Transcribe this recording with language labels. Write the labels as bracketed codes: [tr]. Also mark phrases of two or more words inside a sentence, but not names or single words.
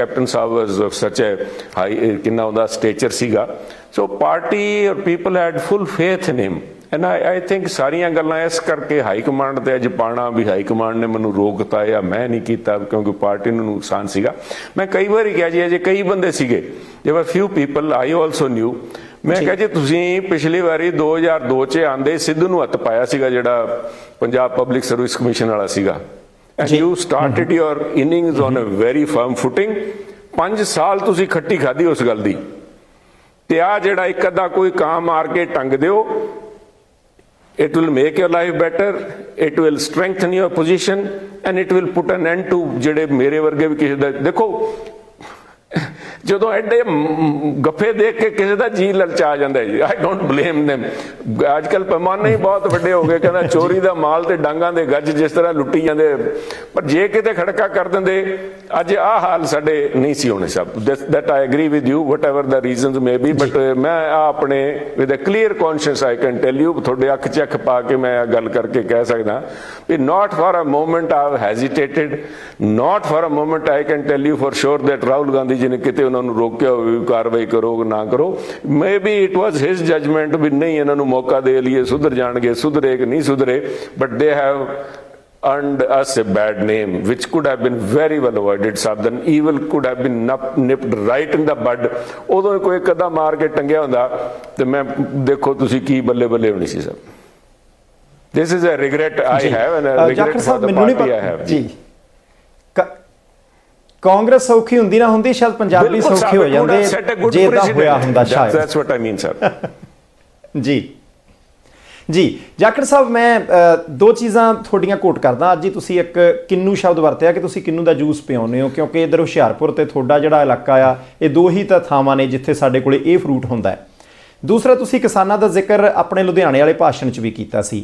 [pa] ਕੈਪਟਨ ਸਾਹਿਬ [en] was such a high, [pa] ਕਿੰਨਾ ਉਹਦਾ ਸਟੇਚਰ ਸੀਗਾ। [en] so party [pa] ਔਰ [en] people had full faith in him and I think [pa] ਸਾਰੀਆਂ ਗੱਲਾਂ ਇਸ ਕਰਕੇ [en] high command [pa] ਤੇ ਅੱਜ ਪਾਣਾ ਵੀ [en] high command [pa] ਨੇ ਮੈਨੂੰ ਰੋਕਤਾ ਜਾਂ ਮੈਂ ਨਹੀਂ ਕੀਤਾ ਕਿਉਂਕਿ ਪਾਰਟੀ ਨੂੰ ਨੁਕਸਾਨ ਸੀਗਾ। ਮੈਂ ਕਈ ਵਾਰੀ ਕਿਹਾ ਜੀ ਅਜੇ ਕਈ ਬੰਦੇ ਸੀਗੇ, [en] there were few people I also knew। [pa] ਮੈਂ ਕਿਹਾ ਜੀ ਤੁਸੀਂ ਪਿਛਲੀ ਵਾਰੀ 2002 'ਚ ਆਂਦੇ ਸਿੱਧੂ ਨੂੰ ਹੱਥ ਪਾਇਆ ਸੀਗਾ ਜਿਹੜਾ ਪੰਜਾਬ ਪਬਲਿਕ ਸਰਵਿਸ ਕਮਿਸ਼ਨ ਵਾਲਾ ਸੀਗਾ, [en] and you started your innings on a very firm footing। [pa] 5 ਸਾਲ ਤੁਸੀਂ ਖੱਟੀ ਖਾਧੀ ਉਸ ਗੱਲ ਦੀ। ਤੇ ਆ ਜਿਹੜਾ ਇੱਕ ਅੱਧਾ ਕੋਈ ਕਾਂ ਮਾਰ ਕੇ ਟੰਗ ਦਿਓ, [en] it will make your life better, it will strengthen your position and it will put an end to [pa] ਜਿਹੜੇ ਮੇਰੇ ਵਰਗੇ ਵੀ ਕਿਸੇ ਦਾ। ਦੇਖੋ ਜਦੋਂ ਐਡੇ ਗੱਫੇ ਦੇਖ ਕੇ ਕਿਸੇ ਦਾ ਜੀ ਲਲਚਾ ਜਾਂਦਾ ਜੀ। [en] I don't blame them। [pa] ਅੱਜ ਕੱਲ ਪੈਮਾਨੇ ਹੀ ਬਹੁਤ ਵੱਡੇ ਹੋ ਗਏ, ਕਹਿੰਦਾ ਚੋਰੀ ਦਾ ਮਾਲ ਤੇ ਡਾਂਗਾਂ ਦੇ ਗੱਜ ਜਿਸ ਤਰ੍ਹਾਂ ਲੁੱਟੀ ਜਾਂਦੇ। ਪਰ ਜੇ ਕਿਤੇ ਖੜਕਾ ਕਰ ਦਿੰਦੇ, ਅੱਜ ਆਹ ਹਾਲ ਸਾਡੇ ਨਹੀਂ ਸੀ ਹੋਣੇ ਸਭ। [en] that I agree with you whatever the reasons may be, but [pa] ਮੈਂ ਆਪਣੇ [en] with a clear conscience I can tell you, [pa] ਤੁਹਾਡੇ ਅੱਖ 'ਚ ਅੱਖ ਪਾ ਕੇ ਮੈਂ ਗੱਲ ਕਰਕੇ ਕਹਿ ਸਕਦਾ ਵੀ [en] not for a moment I have hesitated, not for a moment I can tell you for sure that [pa] ਰਾਹੁਲ ਗਾਂਧੀ ਜੀ ਨੇ ਕਿਤੇ ਉਹਨਾਂ ਨੂੰ ਰੋਕਿਆ ਹੋਵੇ ਕਾਰਵਾਈ ਕਰੋ ਨਾ ਕਰੋ। [en] may be it was his judgement [pa] ਵੀ ਨਹੀਂ ਇਹਨਾਂ ਨੂੰ ਮੌਕਾ ਦੇ ਲਈਏ, ਸੁਧਰ ਜਾਣਗੇ, ਸੁਧਰੇ ਕਿ ਨਹੀਂ ਸੁਧਰੇ। [en] but they have earned us a bad name which could have been very well avoided। Southern evil could have been nipped right in the bud। [pa] ਉਦੋਂ ਕੋਈ ਕਦਾ ਮਾਰ ਕੇ ਟੰਗਿਆ ਹੁੰਦਾ ਤੇ ਮੈਂ ਦੇਖੋ ਤੁਸੀਂ ਕੀ ਬੱਲੇ ਬੱਲੇ ਹੋਣੀ ਸੀ ਸਭ। [en] This is a regret I have and a regret for the party I have। [pa] ਜੀ ਕਾਂਗਰਸ ਸੌਖੀ ਹੁੰਦੀ ਨਾ ਹੁੰਦੀ, ਸ਼ਾਇਦ ਪੰਜਾਬੀ ਸੌਖੇ ਹੋ ਜਾਂਦੇ ਜੇ ਇਦਾਂ ਹੋਇਆ ਹੁੰਦਾ ਸ਼ਾਇਦ। [en] That's what I mean sir। [pa] ਜੀ ਜਾਖੜ ਸਾਹਿਬ ਮੈਂ ਦੋ ਚੀਜ਼ਾਂ ਤੁਹਾਡੀਆਂ ਕੋਟ ਕਰਦਾ। ਅੱਜ ਹੀ ਤੁਸੀਂ ਇੱਕ ਕਿੰਨੂ ਸ਼ਬਦ ਵਰਤਿਆ ਕਿ ਤੁਸੀਂ ਕਿੰਨੂ ਦਾ ਜੂਸ ਪਿਆਉਂਦੇ ਹੋ, ਕਿਉਂਕਿ ਇੱਧਰ ਹੁਸ਼ਿਆਰਪੁਰ ਤੇ ਤੁਹਾਡਾ ਜਿਹੜਾ ਇਲਾਕਾ ਆ ਇਹ ਦੋ ਹੀ ਤਾਂ ਥਾਵਾਂ ਨੇ ਜਿੱਥੇ ਸਾਡੇ ਕੋਲੇ ਇਹ ਫਰੂਟ ਹੁੰਦਾ ਹੈ। ਦੂਸਰਾ ਤੁਸੀਂ ਕਿਸਾਨਾਂ ਦਾ ਜ਼ਿਕਰ ਆਪਣੇ ਲੁਧਿਆਣੇ ਵਾਲੇ ਭਾਸ਼ਣ 'ਚ ਵੀ ਕੀਤਾ ਸੀ।